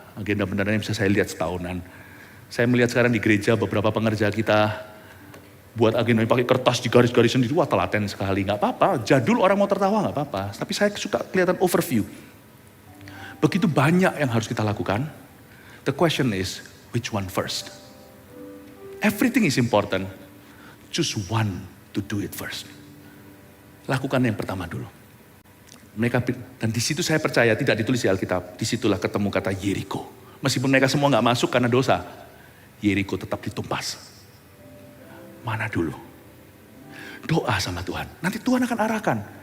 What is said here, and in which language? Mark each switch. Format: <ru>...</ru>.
<id>Agenda beneran yang bisa saya lihat setahunan. Saya melihat sekarang di gereja beberapa pengerja kita buat agenda pakai kertas di garis-garis sendiri. Wah telaten sekali. Gak apa-apa. Jadul orang mau tertawa gak apa-apa. Tapi saya suka kelihatan overview. Begitu banyak yang harus kita lakukan.</id> <en>The question is, which one first? Everything is important. Choose one to do it first.</en> <id>Lakukan yang pertama dulu. Dan di situ saya percaya tidak ditulis di Alkitab. Disitulah ketemu kata Yeriko. Meskipun mereka semua nggak masuk karena dosa, Yeriko tetap ditumpas. Mana dulu? Doa sama Tuhan. Nanti Tuhan akan arahkan.</id>